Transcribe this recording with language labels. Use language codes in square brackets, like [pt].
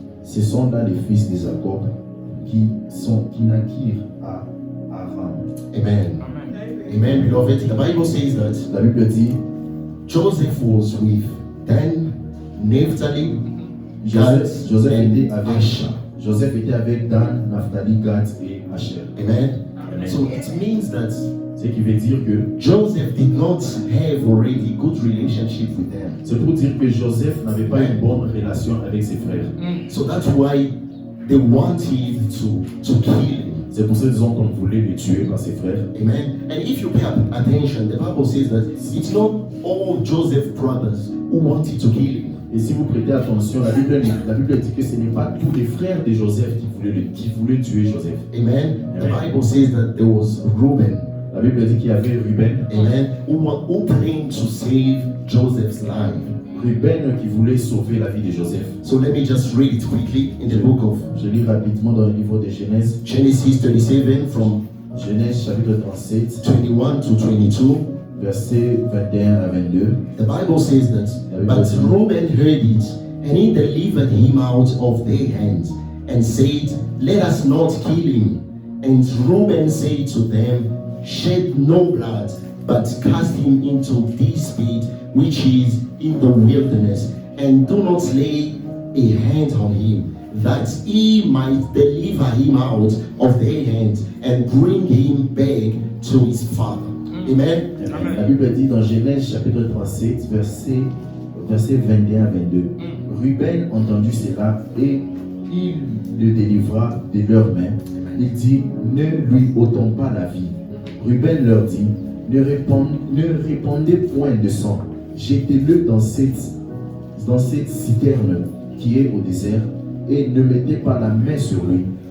[fr] Ce sont là les fils de Jacob qui naquirent à Aram. [en] Amen. Amen, beloved. The Bible says that [fr] La Bible dit, [en] Joseph was with Dan, Naphtali, Gad, Joseph and [fr] était avec Asher. Joseph était avec Dan, Naphtali, Gad et Asher. Amen. Amen. [en] So it means that [fr] Ce qui veut dire que [en] Joseph did not have already good relationship with them. [fr] c'est pour dire que Joseph n'avait pas une bonne relation avec ses frères. [en] So that's why they wanted to kill him. [fr] C'est pour cette raison qu'on voulait le tuer par ses frères. Amen. [en] And if you pay attention, the Bible says that it's not all Joseph's brothers who wanted to kill him. [fr] Et si vous prêtez attention, la Bible dit que ce n'est pas tous les frères de Joseph qui voulaient tuer Joseph. [en] Amen. The Amen. Bible says that there was Reuben, [fr] La Bible dit qu'il y avait Ruben, [en] amen, who planned to save Joseph's life. [fr] Ruben qui voulait sauver la vie de Joseph. [en] So let me just read it quickly in the book of [fr] Je lis rapidement dans le livre de Genèse, [en] Genesis 37 from [fr] Genèse chapitre 37, [en] 21 to 22. [fr] versets 21 à 22. [en] The Bible says that, but Reuben heard it, and he delivered him out of their hands, and said, let us not kill him. And Reuben said to them, shed no blood, but cast him into this pit which is in the wilderness, and do not lay a hand on him, that he might deliver him out of their hand and bring him back to his father. Amen. Amen. [fr] La Bible dit dans Genèse chapitre 37, verset 21 à 22. Ruben entendit cela et il le délivra de leurs mains. Il dit, ne lui ôtons pas la vie. Ruben leur dit, ne répandez point de sang, jetez-le dans cette citerne qui est au désert, et ne mettez pas la main sur lui.